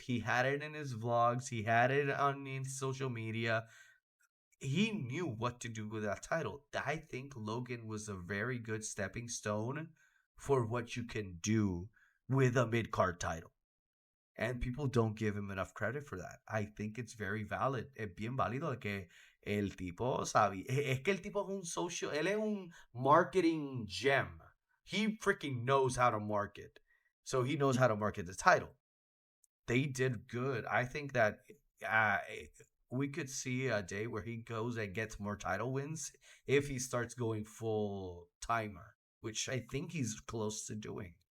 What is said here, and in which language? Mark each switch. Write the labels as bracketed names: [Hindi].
[English] He had it in his vlogs. He had it on his social media. He knew what to do with that title. I think Logan was a very good stepping stone for what you can do with a mid card title. And people don't give him enough credit for that. I think it's very valid. [Spanish] Es bien válido que el tipo sabe. Es que el tipo es un social. Él es un [English] marketing gem. He freaking knows how to market. So he knows how to market the title. They did good. I think that uh, we could see a day where he goes and gets more title wins if he starts going full timer, which I think he's close to doing.